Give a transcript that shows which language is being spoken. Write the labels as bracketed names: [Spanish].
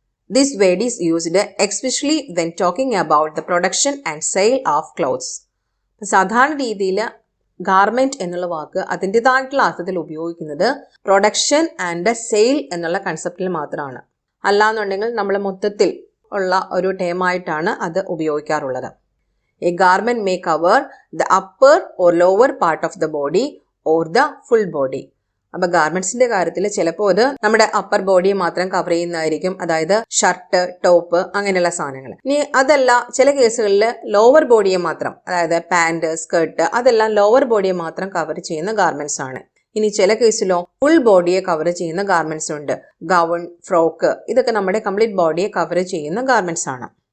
[English] This word is used especially when talking about the production and sale of clothes. [Malayalam] സാധാരണ രീതിയിൽ garment എന്നുള്ള വാക്ക് അതിൻ്റെതായിട്ടുള്ള അർത്ഥത്തിൽ ഉപയോഗിക്കുന്നത് പ്രൊഡക്ഷൻ ആൻഡ് സെയിൽ എന്നുള്ള കൺസെപ്റ്റിൽ മാത്രമാണ്. അല്ലാന്നുണ്ടെങ്കിൽ നമ്മൾ മൊത്തത്തിൽ ഉള്ള ഒരു ടേമായിട്ടാണ് അത് ഉപയോഗിക്കാറുള്ളത്. [English] A garment may cover the upper or lower part of the body or the full body. [Malayalam] അപ്പോൾ ഗാർമെന്റ്സിന്റെ കാര്യത്തിൽ ചിലപ്പോൾ അത് നമ്മുടെ അപ്പർ ബോഡിയെ മാത്രം കവർ ചെയ്യുന്നതായിരിക്കും, അതായത് ഷർട്ട്, ടോപ്പ് അങ്ങനെയുള്ള സാധനങ്ങൾ. ഇനി അതല്ല, ചില കേസുകളിൽ ലോവർ ബോഡിയെ മാത്രം, അതായത് പാന്റ്, സ്കേർട്ട്, അതെല്ലാം ലോവർ ബോഡിയെ മാത്രം കവർ ചെയ്യുന്ന ഗാർമെന്റ്സ് ആണ്. ഇനി ചില കേസിലോ ഫുൾ ബോഡിയെ കവർ ചെയ്യുന്ന ഗാർമെന്റ്സ് ഉണ്ട്. ഗൗൺ, ഫ്രോക്ക്, ഇതൊക്കെ നമ്മുടെ കംപ്ലീറ്റ് ബോഡിയെ കവർ ചെയ്യുന്ന ഗാർമെന്റ്സ് ആണ്.